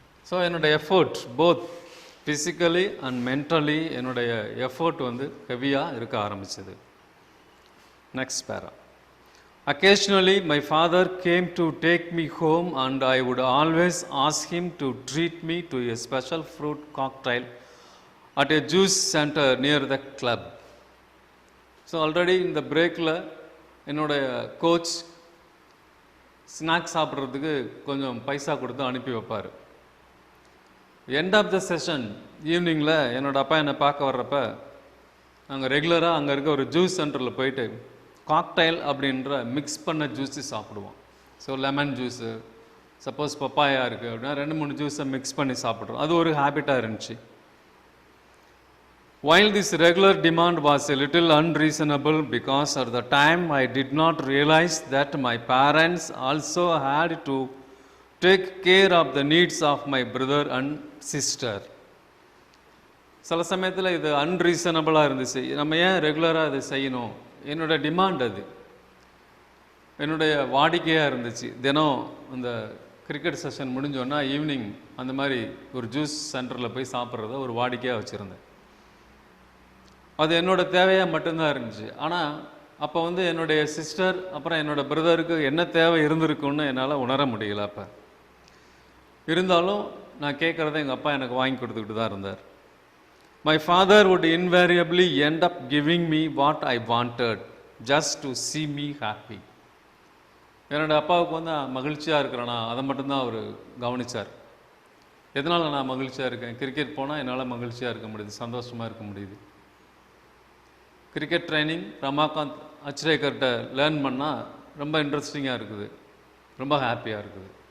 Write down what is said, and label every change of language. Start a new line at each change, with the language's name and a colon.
Tamil: So என்னுடைய effort
English: both physically and mentally
Tamil: என்னுடைய effort வந்து ஹெவியாக இருக்க ஆரம்பிச்சது.
English: Next para. Occasionally my father came to take me home and I would always ask him to treat me to a special fruit cocktail at a juice center near the club. So already in the
Tamil: breakல என்னுடைய coach snacks சாப்பிட்றதுக்கு கொஞ்சம் பைசா கொடுத்து அனுப்பி வைப்பார்.
English: end of the session
Tamil: ஈவினிங்கில் என்னோடய அப்பா என்னை பார்க்க வர்றப்ப நாங்கள் ரெகுலராக அங்கே இருக்க ஒரு ஜூஸ் சென்டரில் போயிட்டு காக்டைல் அப்படின்ற மிக்ஸ் பண்ண ஜூஸு சாப்பிடுவோம். So lemon juice, suppose papaya இருக்குது அப்படின்னா 2-3 ஜூஸை மிக்ஸ் பண்ணி சாப்பிட்றோம். அது ஒரு ஹேபிட்டாக இருந்துச்சு.
English: While this regular demand was a little unreasonable because at the time I did not realize that my parents also had to take care of the needs of my brother and sister.
Tamil: சில சமயத்தில் இது அன்ரீசனபிளாக இருந்துச்சு. நம்ம ஏன் ரெகுலராக இதை செய்யணும், என்னோட டிமாண்ட், அது என்னுடைய வாடிக்கையாக இருந்துச்சு. தினம் இந்த கிரிக்கெட் செஷன் முடிஞ்சோன்னா ஈவினிங் அந்த மாதிரி ஒரு ஜூஸ் சென்டரில் போய் சாப்பிட்றத ஒரு வாடிக்கையாக வச்சுருந்தேன். அது என்னோடய தேவையாக மட்டும்தான் இருந்துச்சு. ஆனால் அப்போ வந்து என்னுடைய சிஸ்டர் அப்புறம் என்னோடய பிரதருக்கு என்ன தேவை இருந்திருக்குன்னு என்னால் உணர முடியல. அப்போ இருந்தாலும் நான் கேட்குறத எங்கள் அப்பா எனக்கு வாங்கி கொடுத்துக்கிட்டு தான் இருந்தார்.
English: My father would invariably end up giving me what I wanted just to see me happy.
Tamil: என்னோடய அப்பாவுக்கு வந்து மகிழ்ச்சியாக இருக்கிறேன்னா அதை மட்டும்தான் அவர் கவனித்தார். எதனால் நான் மகிழ்ச்சியாக இருக்கேன், கிரிக்கெட் போனால் என்னால் மகிழ்ச்சியாக இருக்க முடியுது, சந்தோஷமாக இருக்க முடியுது. கிரிக்கெட் ட்ரைனிங் ரமாகாந்த் அச்ரேக்கர்கிட்ட லேர்ன் பண்ணால் ரொம்ப இன்ட்ரெஸ்டிங்காக இருக்குது, ரொம்ப ஹாப்பியாக இருக்குது.